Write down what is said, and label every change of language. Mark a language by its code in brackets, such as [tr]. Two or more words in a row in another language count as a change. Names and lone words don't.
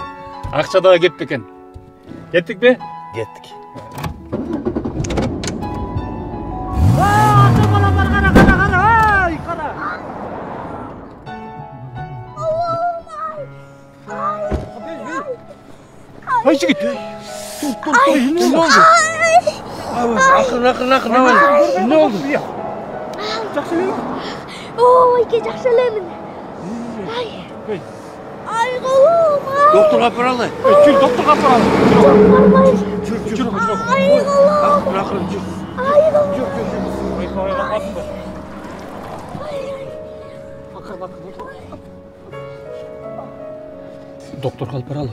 [ky] Акча дагы кеп экен. Кеттик бе? Кеттик. Ай, жигит. [tr] Ne oldu? Akın. Ne oldu? [ky] Ой, жакшылаймын. Ай, колум. Doktorga апаралы. Жүр, докторго апаралы. Жүр. Ай, колум. Акырын жүр. Ай, колум. Докторго алып баралы.